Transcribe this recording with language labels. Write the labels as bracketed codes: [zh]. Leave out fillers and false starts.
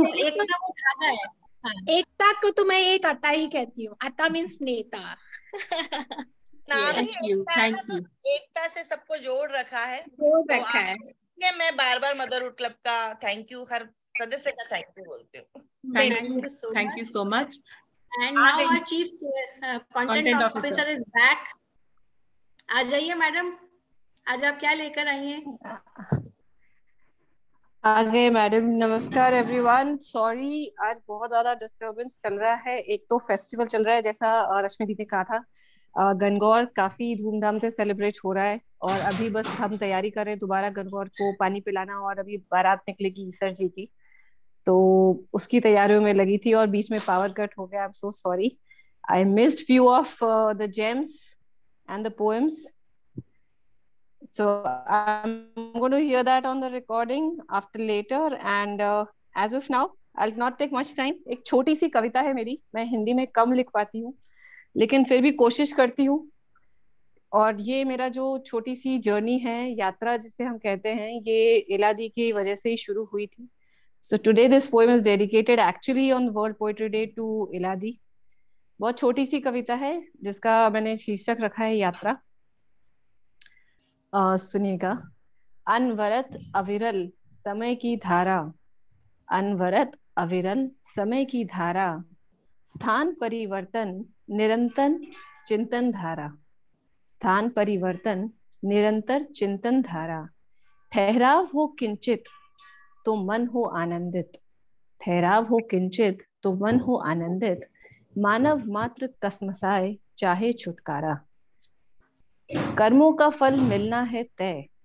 [hi] एकता वो धागा है। हाँ। एकता को तो मैं एक अता ही कहती हूँ। अता मीन्स नेता। नाम ही एकता से सबको जोड़ रखा है। मैं बार बार मदरहुड क्लब का थैंक यू, हर सदस्य का थैंक यू बोलती हूँ। [en] Thank you so much. And now our chief content officer is back. [hi] आ जाइए मैडम, आज आप क्या लेकर आई हैं? आ गए मैडम। नमस्कार एवरीवन। सॉरी आज बहुत ज्यादा डिस्टरबेंस चल रहा है। एक तो फेस्टिवल चल रहा है जैसा रश्मि दीदी ने कहा था, गणगौर काफी धूमधाम से सेलिब्रेट हो रहा है, और अभी बस हम तैयारी कर रहे हैं दोबारा गणगौर को पानी पिलाना, और अभी बारात निकलेगी ईसर जी की, तो उसकी तैयारियों में लगी थी और बीच में पावर कट हो गया। [en] I am so sorry. I missed few of the gems and the poems, so I'm going to hear that on the recording after later, and as of now I'll not take much time. [hi] एक छोटी सी कविता है मेरी, मैं हिंदी में कम लिख पाती हूँ लेकिन फिर भी कोशिश करती हूँ, और ये मेरा जो छोटी सी जर्नी है, यात्रा जिसे हम कहते हैं, ये इला दी की वजह से ही शुरू हुई थी। [en] So today this poem is dedicated actually on World Poetry Day to Ila di. [hi] बहुत छोटी सी कविता है जिसका मैंने शीर्षक रखा है यात्रा। सुनिएगा। अनवरत अविरल समय की धारा, अनवरत अविरल समय की धारा, स्थान परिवर्तन निरंतर चिंतन धारा, स्थान परिवर्तन निरंतर चिंतन धारा, ठहराव हो किंचित तो मन हो आनंदित, ठहराव हो किंचित तो मन हो आनंदित, मानव मात्र कसमसाए चाहे छुटकारा, कर्मों का फल मिलना है तय,